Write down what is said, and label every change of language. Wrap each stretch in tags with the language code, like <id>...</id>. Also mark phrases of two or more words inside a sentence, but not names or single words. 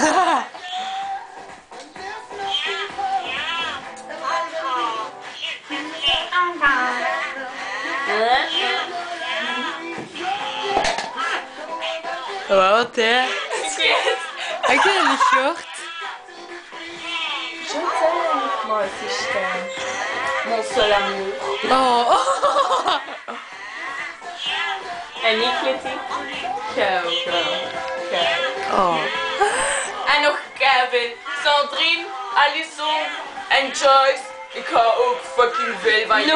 <nl>Wat, hè? Ik vind het niet short.</nl> <fr>Je t'aime, moi aussi je t'aime. Mon seul amour. Oh.</fr> <nl>En niet Clitty? Go. Oh. En nog Kevin, Sandrine, Alison en Joyce. Ik hou ook fucking veel van jullie.</nl>